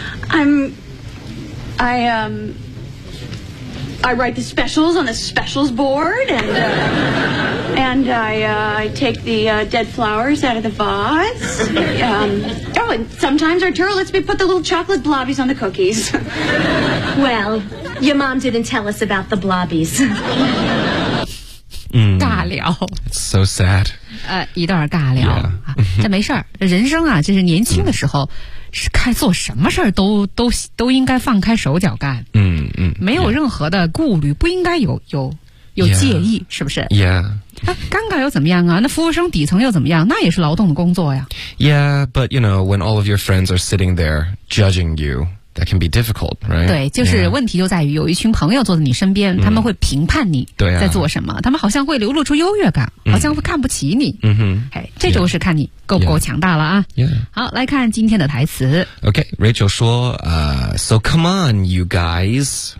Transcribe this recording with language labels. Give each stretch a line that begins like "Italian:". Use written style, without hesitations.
English: I mean, I write the specials on the specials board, and I take the dead flowers out of the vase. Oh, and sometimes Arturo lets me put the little chocolate blobbies on the cookies. Well, your mom didn't tell us about the blobbies.
Chinese: 尬聊
English: ，so sad，
Chinese: 一段尬聊、这没事儿，人生啊，就是年轻的时候，是看做什么事儿都应该放开手脚干，没有任何的顾虑， yeah. 不应该有介意， yeah. 是不是？Yeah。尴尬又怎么样啊？那服务生底层又怎么样？那也是劳动的工作呀。
English: Yeah， but you know when all of your friends are sitting there judging you。 That can be difficult, right?
Chinese: 对，就是问题就在于有一群朋友坐在你身边，他们会评判你在做什么，他们好像会流露出优越感，好像会看不起你。这就是看你够不够强大了啊。好，来看今天的台词。
English: Okay, Rachel
Chinese: 说
English: so come on, you guys.